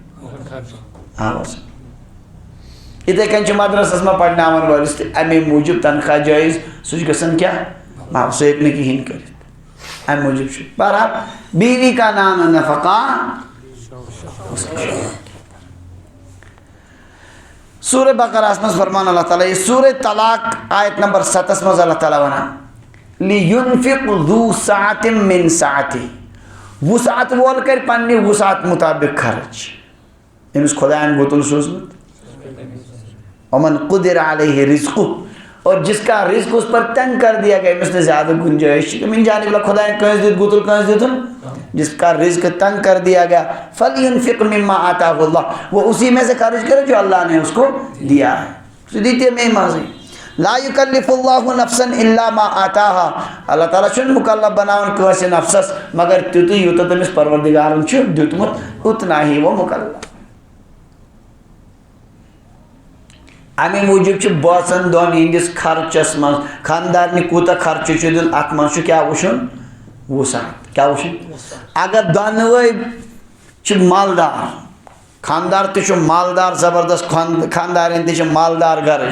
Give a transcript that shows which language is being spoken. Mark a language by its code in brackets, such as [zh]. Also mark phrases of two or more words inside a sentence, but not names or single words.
[ks] یِتھَے کٔنۍ چھِ مدرسس منٛز پرناون وٲلِس تہِ اَمے موٗجوٗب تنخواہ جٲیز سُہ چھُ گژھان کیٛاہ سُہ ہیٚکہِ نہٕ کِہیٖنۍ کٔرِتھ اَمہِ موٗجوٗب چھُ بہرحال [ur] بیوی کا نان نفقہ [ks] سورہ بقرہ منٛز فرمان اللہ تعالیٰ یہ سورہ طلاق آیت نمبر 7 منٛز اللہ تعالیٰ ونان [ar] لِینفِق ذوٗ سعتٍ مِن سعتِهِ [ks] وسعت وول کرِ پننہِ وسعت مطابق خرچ أمِس خۄدایَن گُتُل سوٗزمُت [ar] ومن قدر علیہ رزقہ [ur] اور جس کا رزق اس پر تنگ کر دیا گیا [ks] أمِس نہٕ زیادٕ گنجائش [ar] من جانب اللہ [ks] خدایَن کٲنٛسہِ دیُت گُتُل کٲنٛسہِ دیُتُن [ur] جس کا رزق تنگ کر دیا گیا [ar] فَلْيُنْفِقْ مِمَّا آتَاهُ اللَّهُ [ur] وہ اسی میں سے خرچ کرے جو اللہ نے اس کو دیا ہے [ks] سُہ دی تٔمے منٛزٕے [ar] لا يُكَلِّفُ اللَّهُ نَفْسًا إِلَّا مَا آتَاهَا [ks] اللہ تعالیٰ چھُنہٕ مُکلف بناوان کٲنٛسہِ نفسس مگر تیُتُے یوٗتاہ تٔمِس پروردِگارن چھُ دیُتمُت [ur] اتنا ہی وہ مُکلف [ks] اَمے موٗجوٗب چھُ بٲژن دۄن ہِنٛدِس خرچس منٛز خانٛدارنہِ کوٗتاہ خرچہٕ چھُ دیُن اتھ منٛز چھُ کیٛاہ وٕچھُن وسعت کیٛاہ وٕچھُن اگر دۄنوَے چھِ مالدار خانٛدار تہِ چھُ مالدار زبردست خانٛدارٮ۪ن تہِ چھِ مالدار گرٕچ